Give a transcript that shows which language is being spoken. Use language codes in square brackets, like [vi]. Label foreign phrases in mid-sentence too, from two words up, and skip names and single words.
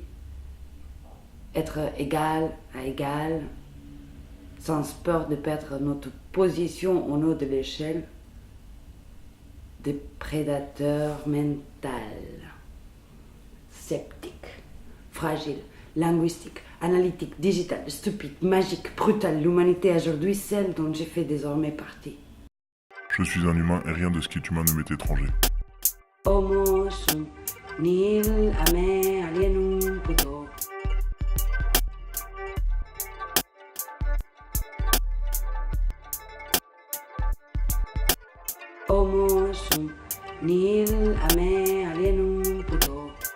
[fr] Être égal à égal, sans peur de perdre notre position au haut de l'échelle, des prédateurs mentaux, sceptiques, fragiles, linguistiques, analytiques, digitales, stupides, magiques, brutales. L'humanité aujourd'hui, celle dont j'ai fait désormais partie. Je suis un humain et rien de ce qui est humain ne m'est étranger. [la] Homo sum nihil ame alienum puto. Homo sum nihil ame alienum puto.